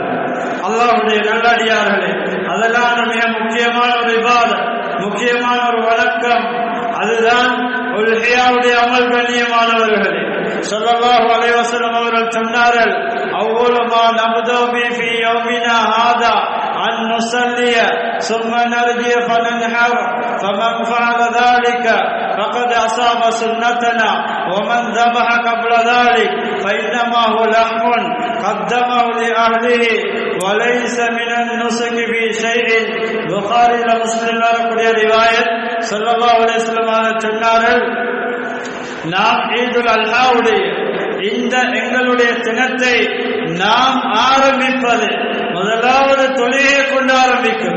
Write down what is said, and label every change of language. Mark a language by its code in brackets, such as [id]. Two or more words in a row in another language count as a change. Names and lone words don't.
[ta] அல்லாஹ்வுடைய நல்லடியார்களே, அதெல்லாம் மிக முக்கியமான ஒரு இபாதத், முக்கியமான ஒரு வணக்கம். அதுதான் உல்ஹியாவுடைய அமல். கண்ணியமானவர்களே, [ar] صلى الله عليه وسلم [ta] அவர்கள் சொன்னார்கள், [ar] أول ما نبدأ في يومنا هذا أن نصلي ثم نرجع فننحر فمن فعل ذلك فقد أصاب سنتنا ومن ذبح قبل ذلك فإنما هو لحم قدمه لأهله وليس من النسك في شيء. [ta] புகாரி முஸ்லிம் வரக்கூடிய ரிவாயத் [ar] صلى الله عليه وسلم [ta] சொன்னார்கள், நாம் ஈதுல் அல்ஹாவுடைய இந்த எங்களுடைய தினத்தை நாம் ஆரம்பிப்பது முதலாவது தொழுகையை கொண்டு ஆரம்பிக்கிறோம்.